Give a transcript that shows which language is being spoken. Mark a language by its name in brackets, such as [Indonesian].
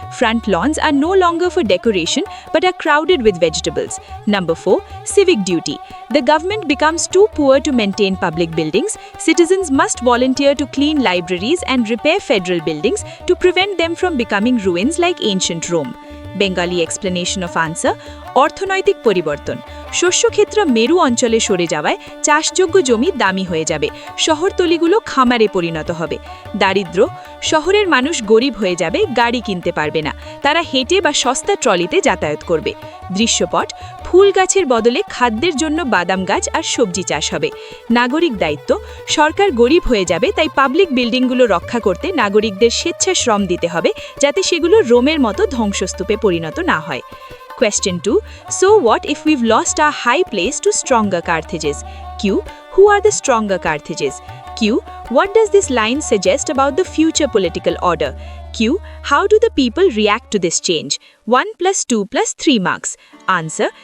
[English] Front lawns are no longer for decoration but are crowded with vegetables. Number 4. Civic duty. The government becomes too poor to maintain public buildings. Citizens must volunteer to clean libraries and repair federal buildings to prevent them from becoming ruins like ancient Rome. Bengali explanation of answer. [Bangla] অর্থনৈতিক পরিবর্তন। শস্যক্ষেত্র মেরু অঞ্চলে সরে যাওয়ায় চাষযোগ্য জমি দামি হয়ে যাবে, শহরতলিগুলো খামারে পরিণত হবে। দারিদ্র্য। শহরের মানুষ গরিব হয়ে যাবে, গাড়ি কিনতে পারবে না, তারা হেঁটে বা সস্তা ট্রলিতে যাতায়াত করবে। দৃশ্যপট। ফুল গাছের বদলে খাদ্যের জন্য বাদাম গাছ আর সবজি চাষ হবে। নাগরিক দায়িত্ব। সরকার গরিব হয়ে যাবে, তাই পাবলিক বিল্ডিংগুলো রক্ষা করতে নাগরিকদের স্বেচ্ছাশ্রম দিতে হবে, যাতে সেগুলো রোমের মতো ধ্বংসস্তূপে পরিণত না হয়। [English] Question 2. So what if we've lost our high place to stronger Carthages? Q. Who are the stronger Carthages? Q. What does this line suggest about the future political order? Q. How do the people react to this change? 1 plus 2 plus 3 marks. Answer.